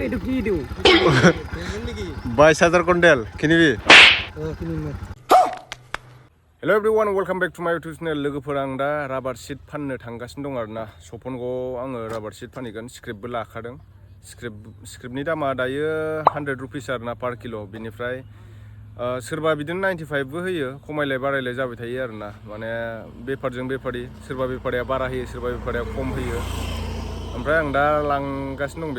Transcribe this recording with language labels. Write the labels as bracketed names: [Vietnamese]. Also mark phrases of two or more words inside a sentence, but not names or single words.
[Bodo] 22,000 कुंटेल किनिबि [English] hello everyone welcome back to my YouTube channel [Bodo] लोगोफोर आं दा [English] rubber sheet [Bodo] फाननो थांगासिनो दं आरोना सपनगावआव आङो [English] rubber sheet [Bodo] फानहैगोन स्क्रिप्टबो लाखादों स्क्रिप्टनि दामा दायो 100 रुपिस आरोना [English] per kilo' [Bodo] बिनिफ्राय सोरबा बिदिनो 95 बो होयो खमायलाय बारायलाय जाबाय थायो आरोना माने बेफारजों बेफारि सोरबा बेफारिया बारा होयो सोरबा बेफारिया खम होयो ओमफ्राय आं दा लांगासिनो दं